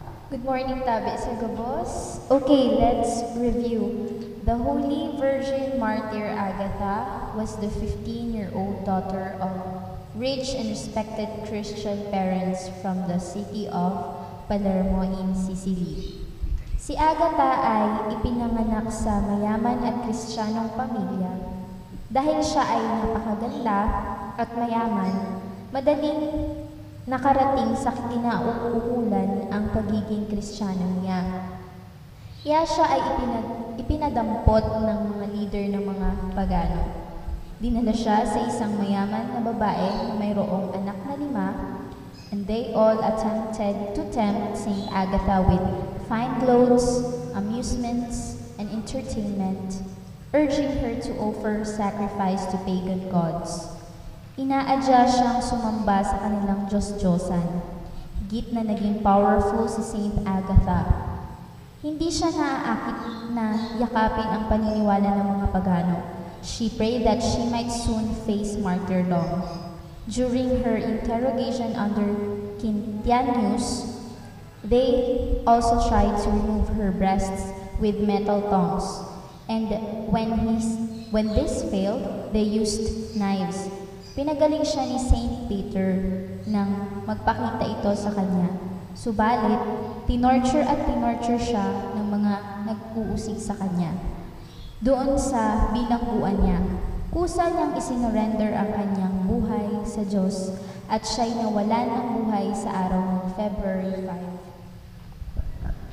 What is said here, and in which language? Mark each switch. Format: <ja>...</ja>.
<en>Good morning, Tabi Sagabos. Okay, let's review. The Holy Virgin Martyr Agatha was the 15-year-old daughter of rich and respected Christian parents from the city of Palermo in Sicily.</en> <tl>Si Agatha ay ipinanganak sa mayaman at kristyanong pamilya. Dahil siya ay napakaganda at mayaman, madaling nakarating sa kinauukulan ang pagiging kristyano niya. Kaya siya ay ipinadampot ng mga leader ng mga pagano. Dinala siya sa isang mayaman na babae na mayroong anak na 5,</tl> <en>and they all attempted to tempt Saint Agatha with fine clothes, amusements, and entertainment, urging her to offer sacrifice to pagan gods.</en> <tl>Inaadya siyang sumamba sa kanilang Diyos-Diyosan. Higit na naging powerful si Saint Agatha. Hindi siya naaakit na yakapin ang paniniwala ng mga pagano.</tl> <en>She prayed that she might soon face martyrdom. During her interrogation under Quintianus, they also tried to remove her breasts with metal tongs. And when this failed, they used knives.</en> <tl>Pinagaling siya ni Saint Peter nang magpakita ito sa kanya. Subalit, tinorture siya ng mga nag-uusig sa kanya. Doon sa bilangguan niya, kusa niyang isinorender ang kanyang buhay sa Diyos at siya'y nawalan ng buhay sa araw ng February 5.</tl>